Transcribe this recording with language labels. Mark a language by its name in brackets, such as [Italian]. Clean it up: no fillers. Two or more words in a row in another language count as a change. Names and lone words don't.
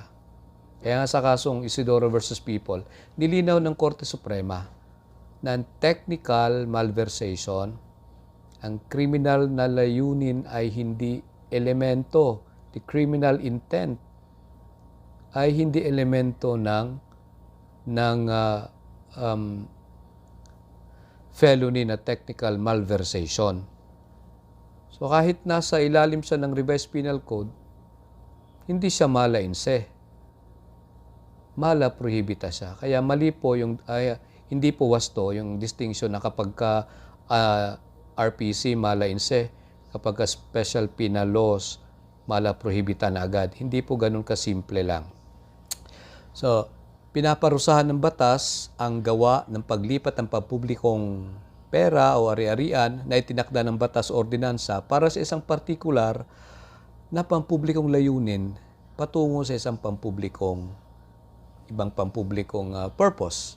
[Filipino] Kaya nga sa kasong Isidoro versus People, nilinaw ng Korte Suprema na [English] technical malversation, [Filipino] ang criminal na layunin ay hindi elemento, [English] the criminal intent [Filipino] ay hindi elemento ng felony na [English] technical malversation. [Filipino] So kahit nasa ilalim siya ng Revised Penal Code, hindi siya [Latin] mala in se. Mala prohibita siya. [Filipino] Kaya mali po hindi po wasto yung distinction na kapag ka RPC [Latin] mala in se, [Filipino] kapag ka [English] special penal laws [Latin] mala prohibita [Filipino] na agad. Hindi po ganun kasimple lang. So, pinaparusahan ng batas ang gawa ng paglipat ng pampublikong pera o ari-arian na itinakda ng batas o ordinansa para sa isang partikular na pampublikong layunin patungo sa isang ibang pampublikong purpose.